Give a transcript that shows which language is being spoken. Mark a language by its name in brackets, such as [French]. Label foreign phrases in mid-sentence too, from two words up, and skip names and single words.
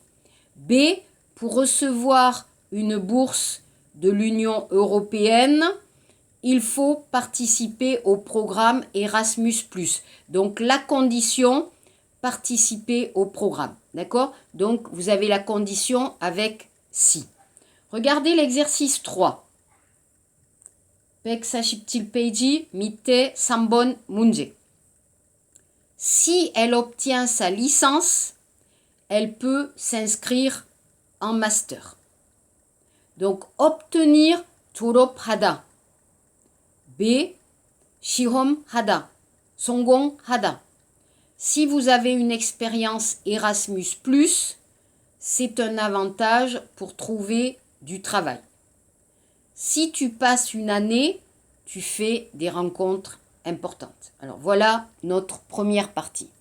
[French] B, pour recevoir une bourse de l'Union européenne, il faut participer au programme Erasmus+. Donc, la condition, participer au programme. D'accord? Donc, vous avez la condition avec si. Regardez l'exercice 3. [Korean] 147페이지 밑에 3번 문제. [French] Si elle obtient sa licence, elle peut s'inscrire en master. Donc, obtenir 졸업하다. [Korean] B. 시험하다. 성공하다. [French] Si vous avez une expérience Erasmus+, c'est un avantage pour trouver du travail. Si tu passes une année, tu fais des rencontres importantes. Alors voilà notre première partie.